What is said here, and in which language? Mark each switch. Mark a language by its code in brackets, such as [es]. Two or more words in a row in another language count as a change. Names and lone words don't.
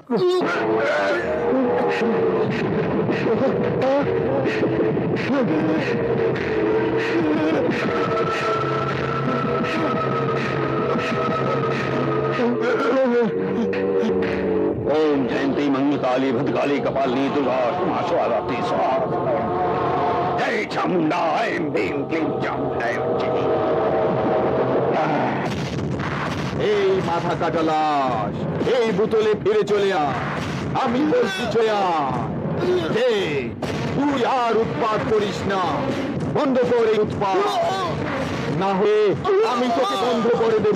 [sa] ओम जयंती मंगलकाली भद्रकाली कपालिनी दुर्गा माशवाती स्वाहा। जय चामुंडा ऐं भीम क्लीं चामुंडाय वच्ची। [bn] এই মাথা কাটা লাশ এই বোতলে ফিরে চলে আয়। আমি বলছি চলে আয়। তুই আর উৎপাত করিস না, বন্ধ কর এই উৎপাত, না হয়ে আমি তোকে বন্ধ করে দেব।